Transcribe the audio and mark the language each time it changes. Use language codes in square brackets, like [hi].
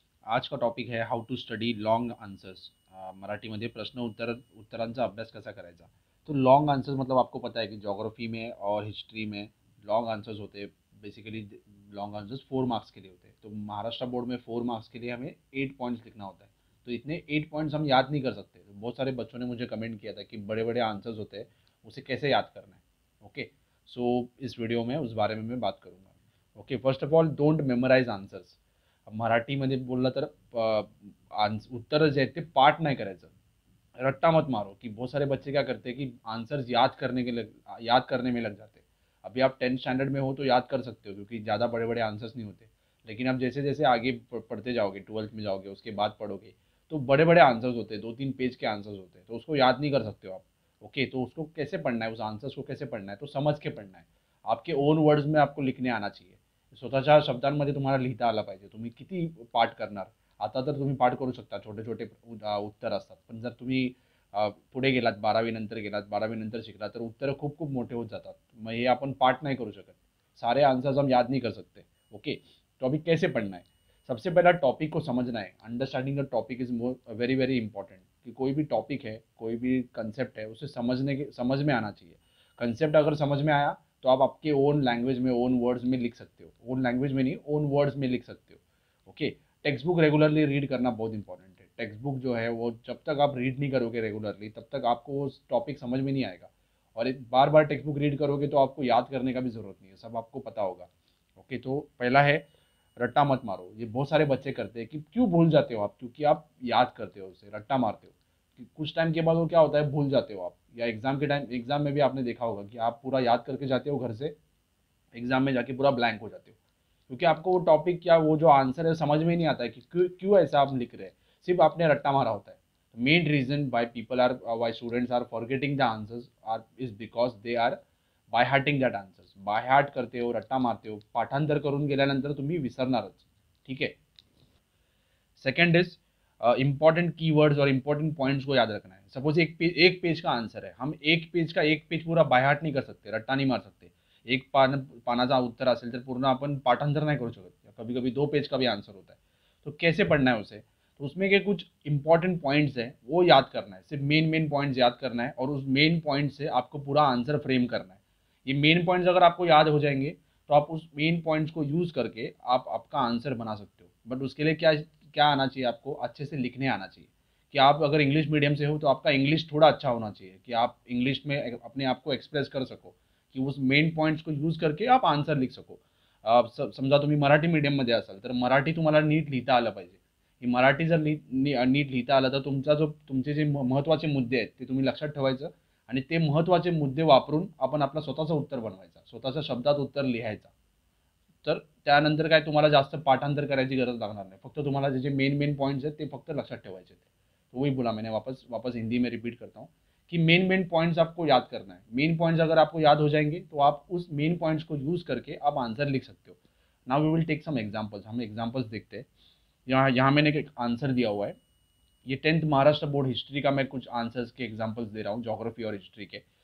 [hi] आज का टॉपिक है [en] How to study long answers. [mr] मराठीमध्ये उत्तरांचा अभ्यास कसा करायचा. [hi] तो लॉन्ग आंसर्स मतलब आपको पता है कि ज्योग्राफी में और हिस्ट्री में लॉन्ग आंसर्स होते हैं. बेसिकली लॉन्ग आंसर्स 4 मार्क्स के लिए होते हैं. तो महाराष्ट्र बोर्ड में 4 मार्क्स के लिए हमें 8 पॉइंट्स लिखना होता है. तो इतने 8 पॉइंट्स हम याद नहीं कर सकते. तो बहुत सारे बच्चों ने मुझे कमेंट किया था कि बड़े बड़े आंसर्स होते हैं, उसे कैसे याद करना है. ओके, सो इस वीडियो में उस बारे में मैं बात करूँगा. [en] Okay, first of all don't memorize answers. [mr] मराठीमध्ये बोललं तर उत्तर जे आहेत ते पाठ नाही करायचं. [hi] रट्टा मत मारो. कि बहुत सारे बच्चे क्या करते हैं कि आंसर्स याद करने में लग जाते हैं. अभी आप 10th स्टैंडर्ड में हो तो याद कर सकते हो क्योंकि ज़्यादा बड़े बड़े आंसर्स नहीं होते. लेकिन आप जैसे जैसे आगे पढ़ते जाओगे, 12th में जाओगे, उसके बाद पढ़ोगे, तो बड़े बड़े आंसर्स होते हैं, 2-3 पेज के आंसर्स होते हैं, तो उसको याद नहीं कर सकते हो आप. ओके, तो उसको कैसे पढ़ना है, उस आंसर्स को कैसे पढ़ना है, तो समझ के पढ़ना है. आपके ओन वर्ड्स में आपको लिखने आना चाहिए. [mr] स्वतःच्या शब्दांमध्ये तुम्हाला लिहिता आलं पाहिजे. तुम्ही किती पाठ करणार. आता तर तुम्ही पाठ करू शकता, छोटे छोटे उत्तर असतात. पण जर तुम्ही पुढे गेलात, 12वी नंतर गेलात, 12वी नंतर शिकलात, तर उत्तरं खूप खूप मोठे होत जातात. मग हे आपण पाठ नहीं करू शकत. [hi] सारे आंसर्स हम याद नहीं कर सकते. ओके, तो अभी कैसे पढ़ना है. सबसे पहला टॉपिक को समझना है. [en] Understanding the topic is very very important. [hi] कि कोई भी टॉपिक है, कोई भी कंसेप्ट है, उसे समझ में आना चाहिए. कंसेप्ट अगर समझ में आया तो आप आपके ओन लैंग्वेज में, ओन वर्ड्स में लिख सकते हो. ओन लैंग्वेज में नहीं, ओन वर्ड्स में लिख सकते हो. Okay, text book regularly read करना बहुत इंपॉर्टेंट है. टेक्स्ट बुक जो है वो जब तक आप रीड नहीं करोगे रेगुलरली, तब तक आपको वो टॉपिक समझ में नहीं आएगा. और एक बार बार टेक्स्ट बुक रीड करोगे तो आपको याद करने का भी ज़रूरत नहीं है, सब आपको पता होगा. ओके, तो पहला है रट्टा मत मारो. ये बहुत सारे बच्चे करते हैं कि क्यों भूल जाते हो आप, क्योंकि आप याद करते हो, उसे रट्टा मारते हो. कि कुछ टाइम के बाद वो क्या होता है, भूल जाते हो आप. या एग्जाम के टाइम, एग्जाम में भी आपने देखा होगा कि आप पूरा याद करके जाते हो घर से, एग्जाम में जाके पूरा ब्लैंक हो जाते हो. क्योंकि आपको वो टॉपिक या वो जो आंसर है समझ में नहीं आता है कि क्यों क्यों ऐसा आप लिख रहे हैं. सिर्फ आपने रट्टा मारा होता है. [en] Main reason why students are forgetting the answers are is because they are by hearting that answers. [hi] By heart करते हो, रट्टा मारते हो. [mr] पाठांतर करून गेल्यानंतर तुम्ही विसरणारच. [hi] ठीक है. सेकंड इज इंपॉर्टेंट कीवर्ड्स और इंपॉर्टेंट पॉइंट्स को याद रखना है. सपोज एक पेज का आंसर है, हम एक पेज पूरा बाय हार्ट नहीं कर सकते, रट्टा नहीं मार सकते. [mr] एक पानाचा उत्तर असेल तर पूर्ण आपण पाठांतर नाही करू शकत. [hi] कभी कभी 2 पेज का भी आंसर होता है. तो कैसे पढ़ना है उसे, तो उसमें के कुछ इंपॉर्टेंट पॉइंट्स है वो याद करना है. सिर्फ मेन मेन पॉइंट्स याद करना है और उस मेन पॉइंट से आपको पूरा आंसर फ्रेम करना है. ये मेन पॉइंट्स अगर आपको याद हो जाएंगे तो आप उस मेन पॉइंट्स को यूज करके आप आपका आंसर बना सकते हो. बट उसके लिए क्या क्या आना चाहिए, आपको अच्छे से लिखने आना चाहिए. कि आप अगर इंग्लिश मीडियम से हो तो आपका इंग्लिश थोड़ा अच्छा होना चाहिए कि आप इंग्लिश में अपने आप को एक्सप्रेस कर सको, की उस मेन पॉइंट्स को यूज करके आप आन्सर लिख सको. [mr] समजा तुम्ही मराठी मीडियममध्ये असाल तर मराठी तुम्हाला नीट लिहिता आलं पाहिजे. ही मराठी जर नीट लिहिता आलं तर तुमचे जे महत्त्वाचे मुद्दे आहेत ते तुम्ही लक्षात ठेवायचं आणि ते महत्त्वाचे मुद्दे वापरून आपण आपला स्वतःचं उत्तर बनवायचा, स्वतःच्या शब्दात उत्तर लिहायचा. तर त्यानंतर काय तुम्हाला जास्त पाठांतर करायची गरज लागणार नाही. फक्त तुम्हाला जे जे मेन मेन पॉइंट्स आहेत ते फक्त लक्षात ठेवायचे. [hi] तो वही बोला मैंने, वापस वापस हिंदी में रिपीट करता हूँ कि मेन मेन पॉइंट्स आपको याद करना है. मेन पॉइंट्स अगर आपको याद हो जाएंगे तो आप उस मेन पॉइंट्स को यूज करके आप आंसर लिख सकते हो. [en] Now we will take some examples. [hi] हम एग्जांपल्स देखते हैं. यहाँ यहाँ मैंने एक आंसर दिया हुआ है. ये 10th महाराष्ट्र बोर्ड हिस्ट्री का मैं कुछ आंसर्स के एग्जांपल्स दे रहा हूँ, ज्योग्राफी और हिस्ट्री के.